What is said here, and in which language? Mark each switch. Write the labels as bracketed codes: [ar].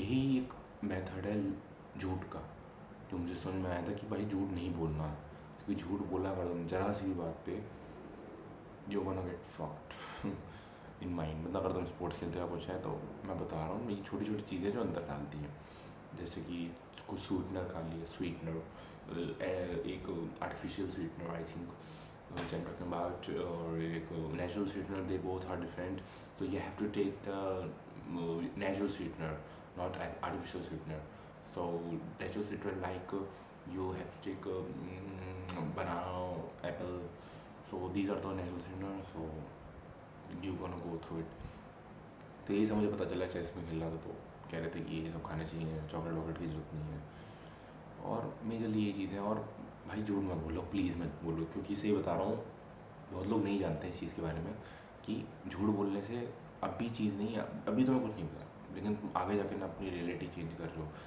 [hi] यही एक मेथड है झूठ का। तो मुझे समझ में आया था कि भाई झूठ नहीं बोलना, क्योंकि झूठ बोला अगर तुम जरा सी भी बात पे, [en] You gonna get fucked in mind. [hi] मतलब अगर तुम स्पोर्ट्स खेलते हो कुछ है, तो मैं बता रहा हूँ ये छोटी छोटी चीज़ें जो अंदर डालती हैं। जैसे कि कुछ स्वीटनर खा लिया, स्वीटनर एक artificial sweetener I think [en] which I'm talking about, or [hi] एक natural sweetener, [en] they both are different. So you have to take the natural sweetener, not artificial sweetener. So natural sweetener like you have to take banana, apple. So these are the natural sweeteners. So you gonna go through it. [hi] तो यही से मुझे पता चला chess में खेल रहा था, तो कह रहे थे कि ये सब खाने चाहिए, चॉकलेट वॉकलेट की ज़रूरत नहीं है। और मेजरली ये चीज़ें। और भाई झूठ मत बोलो, प्लीज़ मत बोलो, क्योंकि सही बता रहा हूँ, बहुत लोग नहीं जानते इस चीज़ के बारे में कि झूठ बोलने से अभी चीज़ नहीं है, अभी तुम्हें कुछ नहीं पता, लेकिन तुम आगे जाके ना अपनी रियलिटी चेंज कर रहे हो।